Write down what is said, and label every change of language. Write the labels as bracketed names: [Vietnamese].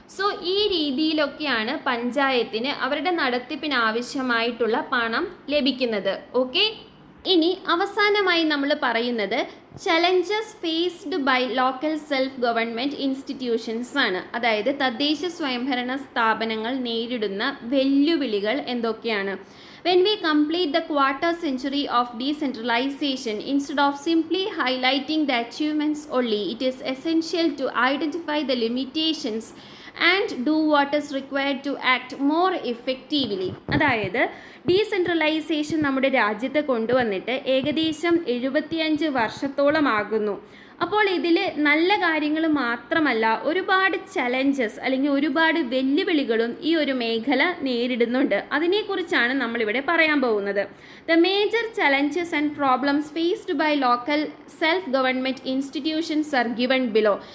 [Malayalam] So ഈ രീതിയിലൊക്കെയാണ് പഞ്ചായത്തിന് അവരുടെ നടത്തിപ്പിന് ആവശ്യമായിട്ടുള്ള പണം ലഭിക്കുന്നത്. ഓക്കെ, ഇനി അവസാനമായി നമ്മൾ പറയുന്നത് [English] challenges faced by local self government institutions [Malayalam] ആണ്. അതായത് തദ്ദേശ സ്വയംഭരണ സ്ഥാപനങ്ങൾ നേരിടുന്ന വെല്ലുവിളികൾ എന്തൊക്കെയാണ്? [English] When we complete the quarter century of decentralization, instead of simply highlighting the achievements only, it is essential to identify the limitations and do what is required to act more effectively. [Malayalam] അതായത് decentralisation നമ്മുടെ രാജ്യത്ത് കൊണ്ടുവന്നിട്ട് ഏകദേശം 75 വർഷത്തോളമാകുന്നു. അപ്പോൾ ഇതിൽ നല്ല കാര്യങ്ങൾ മാത്രമല്ല ഒരുപാട് ചലഞ്ചസ് അല്ലെങ്കിൽ ഒരുപാട് വെല്ലുവിളികളും ഈ ഒരു മേഖല നേരിടുന്നുണ്ട്. അതിനെക്കുറിച്ചാണ് നമ്മളിവിടെ പറയാൻ പോകുന്നത്. [English] The major challenges and problems faced by local self government institutions are given below.